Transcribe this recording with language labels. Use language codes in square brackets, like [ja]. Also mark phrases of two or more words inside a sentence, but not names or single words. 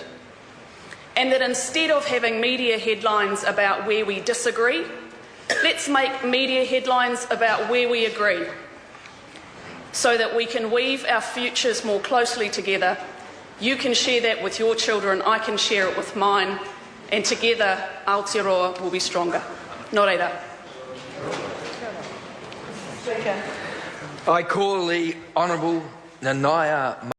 [en] And that instead of having media headlines about where we disagree, let's make media headlines about where we agree, so that we can weave our futures more closely together. You can share that with your children, I can share it with mine, and together Aotearoa will be stronger. [mi] Nō reira. [en] I call the Honourable Nanaia